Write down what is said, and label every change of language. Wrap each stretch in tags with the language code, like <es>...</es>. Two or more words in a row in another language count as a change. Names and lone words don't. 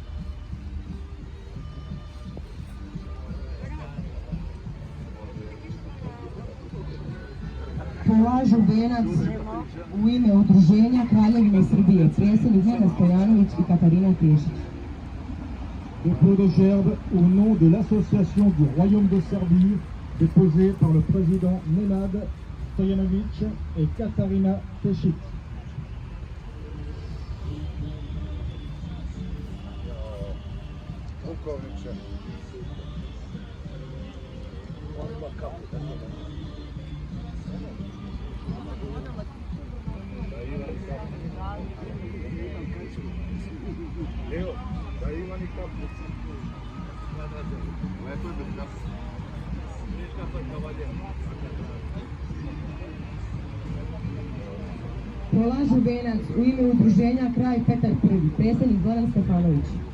<sr>Polažu venac u ime Udruženja Kraljevine Srbije, predsjednik Nenad Stojanović i Katarina Tešić.</sr> <fr>Dépôt de gerbe au nom de l'association du Royaume de Serbie, déposé par le président Nenad Stojanović et Katarina Tešić.</fr> <sr>Pukovniče. On ima kapu tako da. Da Ivan i kapu. Evo, da Ivan i kapu. Lepo je bez kapu. Nije kapa je kavaljer. Polažu venac u ime Udruženja Kralj Petar I, predsjednik Zoran Stefanović.</sr>